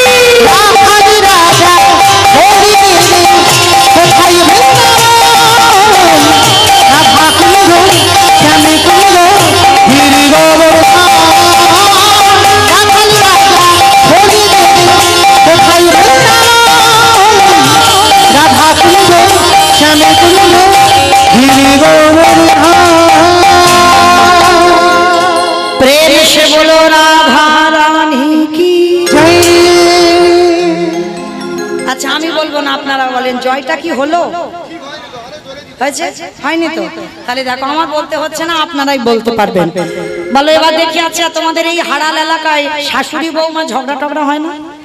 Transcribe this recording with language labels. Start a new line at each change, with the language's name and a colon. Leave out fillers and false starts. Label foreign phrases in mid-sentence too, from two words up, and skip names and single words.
Hindi: राधे राजा होली देवी कोठाई वृंदावन राधा कुंड श्यामी कुंड गिरि गोवर्धन राधे राजा होली देवी कोठाई वृंदावन राधा कुंड श्यामी कुंड गिरि गोवर्धन प्रेम से बोलो राधा रानी की जय
Bangla: আচ্ছা আমি বলবো না আপনারা বলেন জয়টা কি হলো হয়েছে হয়নি তো তাহলে দেখো আমার বলতে হচ্ছে না আপনারাই বলতে পারবেন বলো এবার দেখি আচ্ছা তোমাদের এই হাড়াল এলাকায় শাশুড়ি বৌমা ঝগড়া টগড়া হয় না